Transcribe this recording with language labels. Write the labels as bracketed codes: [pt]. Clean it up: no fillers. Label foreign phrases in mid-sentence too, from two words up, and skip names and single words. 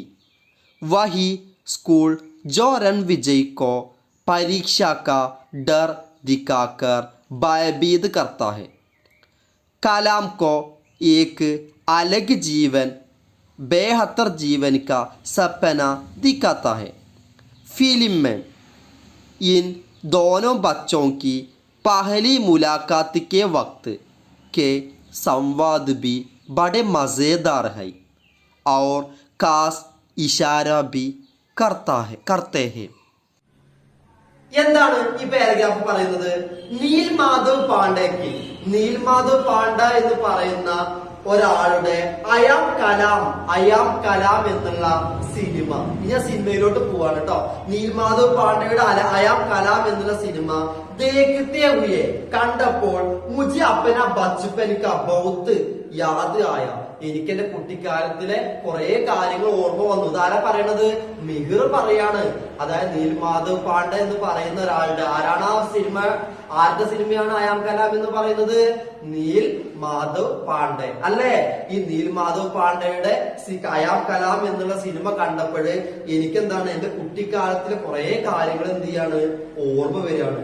[hi] वही स्कूल जो रणविजय को परीक्षा का डर दिखाकर भयभीत करता है, कलाम को एक अलग जीवन, बेहतर जीवन का सपना दिखाता है. फिल्म में इन दोनों बच्चों की पहली मुलाकात के वक्त के संवाद भी बड़े मज़ेदार है और खास इशारा भी करते हैं. [ml] എന്താണ് ഈ പാരഗ്രാഫ് പറയുന്നത്? നീൽ മാധവ് പാണ്ഡ എന്ന് പറയുന്ന ഒരാളുടെ അയാം കലാം എന്നുള്ള സിനിമ. ഞാൻ സിനിമയിലോട്ട് പോവാണ് കേട്ടോ. നീൽ മാധവ് പാണ്ഡയുടെ അയാം കലാം എന്നുള്ള സിനിമ [hi] देखते हुए [ml] കണ്ടപ്പോൾ [hi] മുझे अपना बचपन का बहुत याद आया, [ml] എനിക്ക് എന്റെ കുട്ടിക്കാലത്തിലെ കുറെ കാര്യങ്ങൾ ഓർമ്മ വന്നു. ഇതാരാ പറയണത്? മിഹിർ പറയാണ്. അതായത് നീൽ മാധവ് പാണ്ഡെ എന്ന് പറയുന്ന ഒരാളുടെ, ആരാണ് ആ സിനിമ, ആരുടെ സിനിമയാണ് അയാം കലാം എന്ന് പറയുന്നത്? നീൽ മാധവ് പാണ്ഡെ അല്ലേ? ഈ നീൽ മാധവ് പാണ്ഡെയുടെ അയാം കലാം എന്നുള്ള സിനിമ കണ്ടപ്പോഴ് എനിക്കെന്താണ് എന്റെ കുട്ടിക്കാലത്തിലെ കുറെ കാര്യങ്ങൾ എന്ത് ചെയ്യാണ് ഓർമ്മ വരികയാണ്.